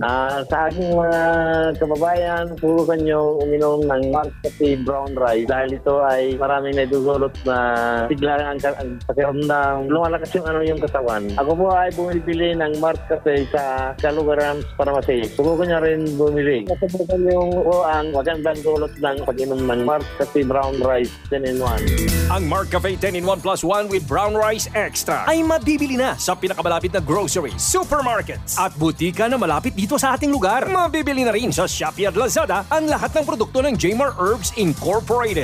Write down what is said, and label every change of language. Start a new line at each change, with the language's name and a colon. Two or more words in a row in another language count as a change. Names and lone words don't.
Filipino: Sa aking mga kababayan, subukan nyo uminom ng Mark Cafe Brown Rice dahil ito ay maraming naidudulot na bigla ang pakiramdam. Lumalakas yung katawan. Ako po ay bumibili ng Mark Cafe sa Kalugaran Pharmacy. Subukan nyo rin bumili. Subukan yung ang magandang dulot ng pag-inom ng Mark Cafe Brown Rice 10-in-1. Ang Mark Cafe 10-in-1 plus 1 with Brown Rice Extra ay mabibili na sa pinakamalapit na groceries, supermarkets at butika na malapit dito sa ating lugar. Mabibili na rin sa Shopee at Lazada ang lahat ng produkto ng Jmar Herbs Incorporated.